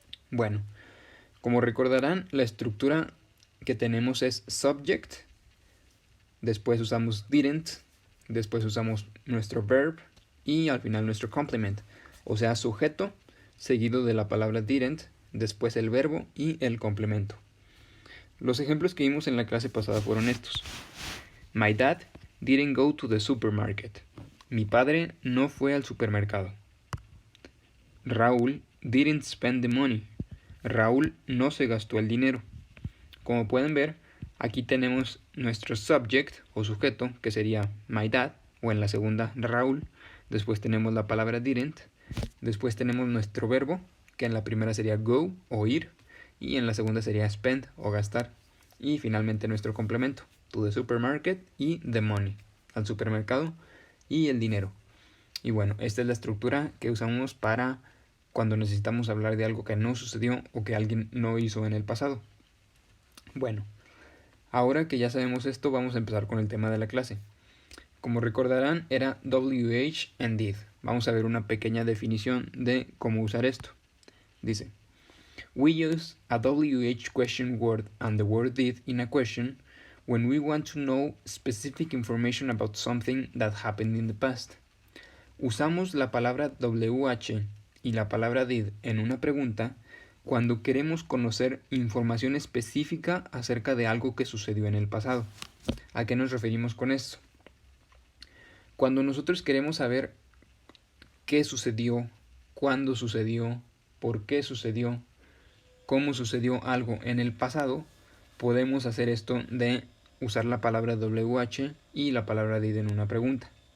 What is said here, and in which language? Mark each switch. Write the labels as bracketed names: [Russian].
[Spanish] Bueno, como recordarán, la estructura que tenemos es subject, después usamos didn't, después usamos nuestro verb y al final nuestro complement, o sea, sujeto seguido de la palabra didn't, después el verbo y el complemento. Los ejemplos que vimos en la clase pasada fueron estos. [English] My dad didn't go to the supermarket. [Spanish] Mi padre no fue al supermercado. Raúl didn't spend the money. Raúl no se gastó el dinero. Como pueden ver, aquí tenemos nuestro subject o sujeto, que sería [English] my dad, [Spanish] o en la segunda Raúl. Después tenemos la palabra didn't. Después tenemos nuestro verbo, que en la primera sería go o ir, y en la segunda sería spend o gastar. Y finalmente nuestro complemento, [English] to the supermarket [Spanish] y [English] the money, [Spanish] al supermercado y el dinero. Y bueno, esta es la estructura que usamos para cuando necesitamos hablar de algo que no sucedió o que alguien no hizo en el pasado. Bueno, ahora que ya sabemos esto, vamos a empezar con el tema de la clase. Como recordarán, era WH and did. Vamos a ver una pequeña definición de cómo usar esto. [English] Dice, we use a WH question word and the word did in a question when we want to know specific information about something that happened in the past. [Spanish] Usamos la palabra WH y la palabra did en una pregunta cuando queremos conocer información específica acerca de algo que sucedió en el pasado. ¿A qué nos referimos con esto? Cuando nosotros queremos saber qué sucedió, cuándo sucedió, por qué sucedió, cómo sucedió algo en el pasado, podemos hacer esto de usar la palabra WH y la palabra did en una pregunta.